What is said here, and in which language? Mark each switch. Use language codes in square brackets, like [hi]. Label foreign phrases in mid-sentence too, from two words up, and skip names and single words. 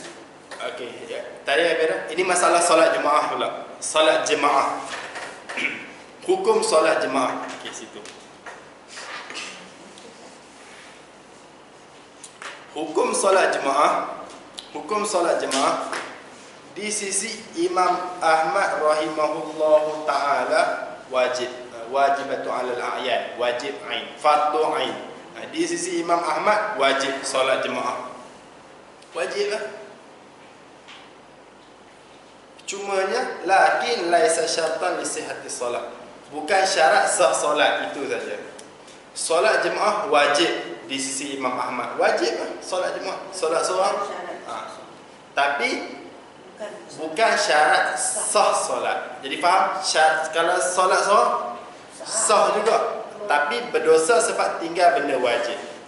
[ms] Okey, ya. Tadi apa? Ini masalah solat jemaah pula. Solat jemaah. Hukum solat jemaah. Okey, situ. Hukum solat jemaah di sisi Imam Ahmad [ar] رحمه الله تعالى واجبة على الأعيان, [ms] wajib ain, fardu ain. Di sisi Imam Ahmad wajib solat jemaah. Wajib lah. Cumanya [ar] لكن ليس شرطا لصحة الصلاة. [ms] Bukan syarat sah solat itu saja. Solat jemaah wajib di sisi Imam Ahmad. Wajib lah solat jemaah, solat seorang. Tapi bukan syarat sah solat. Jadi faham? Kalau solat seorang sah juga, tapi berdosa sebab tinggal benda wajib.